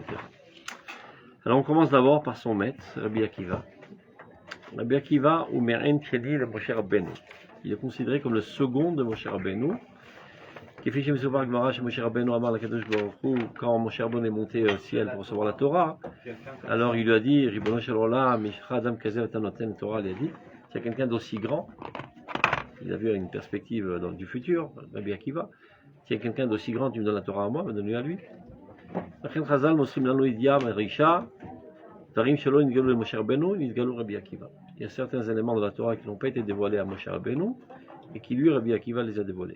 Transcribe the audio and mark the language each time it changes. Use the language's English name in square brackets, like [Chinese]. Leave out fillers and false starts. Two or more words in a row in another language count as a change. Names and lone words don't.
[French] Alors on commence d'abord par son maître, Rabbi Akiva. Rabbi Akiva ou Me'en Chedi de Moshe Rabbeinu. Il est considéré comme le second de Moshe Rabbeinu. Quand Moshe Rabbeinu est monté au ciel pour recevoir la Torah, alors il lui a dit, [Hebrew] רבונו של עולם, אדם כזה אתה נותן תורה, [French] il a dit, s'il y a quelqu'un d'aussi grand, il a vu une perspective du futur, Rabbi Akiva, s'il y a quelqu'un d'aussi grand, tu me donnes la Torah à moi, donne-lui à lui. Il y a certains éléments de la Torah qui n'ont pas été dévoilés à Moshe Rabbeinu et qui lui, Rabbi Akiva, les a dévoilés.